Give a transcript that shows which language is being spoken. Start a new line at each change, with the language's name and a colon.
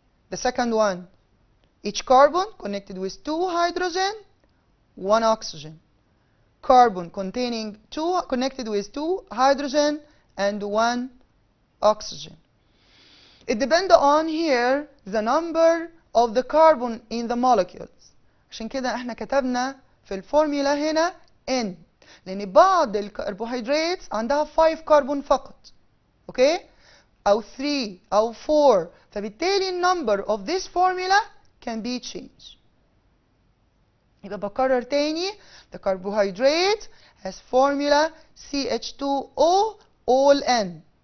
English: The second one, each carbon connected with 2 hydrogen, 1 oxygen. Carbon containing connected with 2 hydrogen and 1 oxygen. It depends on here the number of the carbon in the molecules.
Arabic: عشان كده احنا كتبنا في الفورمولا هنا N، لأن بعض الكربوهيدرات عندها 5 كربون فقط. اوكي؟ أو 3 أو 4، فبالتالي النمبر
English: of this formula can be changed.
Arabic: يبقى بكرر تاني،
English: the carbohydrate has formula CH2O all N.